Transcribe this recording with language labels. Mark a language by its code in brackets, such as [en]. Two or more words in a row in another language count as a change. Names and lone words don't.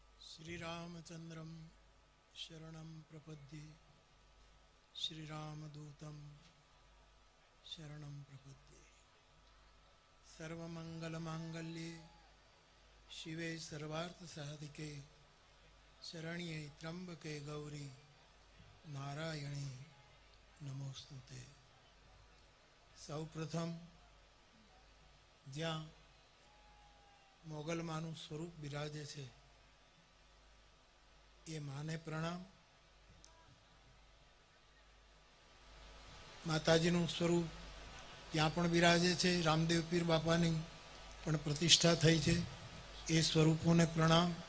[sa] श्रीरामचंद्रम शरणं प्रपद्ये श्रीरामदूतं शरणं प्रपद्ये। सर्वमंगलमांगल्ये शिवे सर्वार्थसाधिके शरण्ये त्र्यंबके गौरी नारायणी नमोस्तुते। [gu] સૌ પ્રથમ ज्યાં મોગલમાનું સ્વરૂપ બિરાજે છે એ માને પ્રણામ। માતાજીનું સ્વરૂપ ત્યાં પણ બિરાજે છે, રામદેવ પીર બાપાની પણ પ્રતિષ્ઠા થઈ છે, એ સ્વરૂપોને પ્રણામ।